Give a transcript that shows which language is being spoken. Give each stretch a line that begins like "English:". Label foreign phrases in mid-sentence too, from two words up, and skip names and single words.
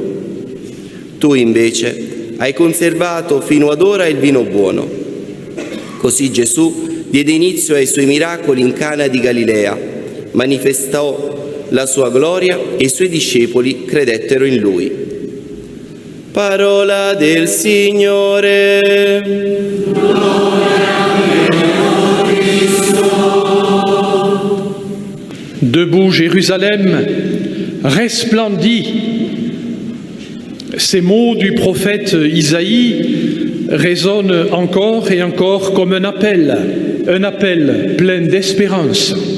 Italian: Tu invece hai conservato fino ad ora il vino buono». Così Gesù diede inizio ai suoi miracoli in Cana di Galilea, manifestò la sua gloria e i suoi discepoli credettero in lui. Parola del Signore.
French: Debout, Jérusalem resplendit. Ces mots du prophète Isaïe résonnent encore et encore comme un appel plein d'espérance.